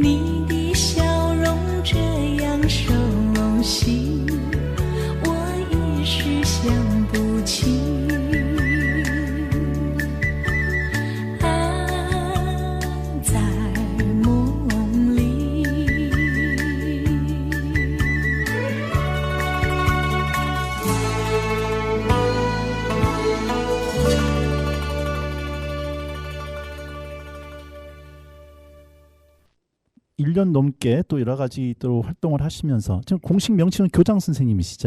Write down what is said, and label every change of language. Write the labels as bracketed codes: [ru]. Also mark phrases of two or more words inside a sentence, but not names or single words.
[zh] 你的笑容这样熟悉，我一时想不起。啊，在梦里。 [ko] 일 년 넘게 또 여러 가지 또 활동을 하시면서 지금 공식 명칭은 교장 선생님이시죠?